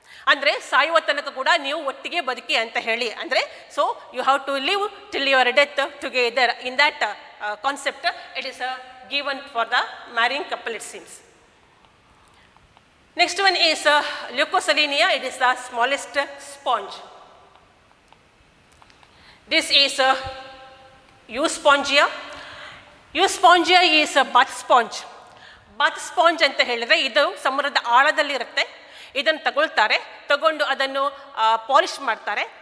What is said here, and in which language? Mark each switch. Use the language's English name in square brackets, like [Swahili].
[Kannada] ಅಂದರೆ ಸಾಯುವ ತನಕ ಕೂಡ ನೀವು ಒಟ್ಟಿಗೆ ಬದುಕಿ ಅಂತ ಹೇಳಿ. ಅಂದರೆ [English] So you have to live till your death together. In that concept it is given for the marrying couple, it seems. Next one is Leucoselenia. It is the smallest sponge. This is Euspongia. Euspongia is a bath sponge. [Kannada] Bath sponge ಅಂತ ಹೇಳಿದ್ರೆ ಇದು ಸಮುದ್ರದ ಆಳದಲ್ಲಿ ಇರುತ್ತೆ. ಇದನ್ನು ತಗೊಂಡು ಅದನ್ನು polish ಮಾಡ್ತಾರೆ.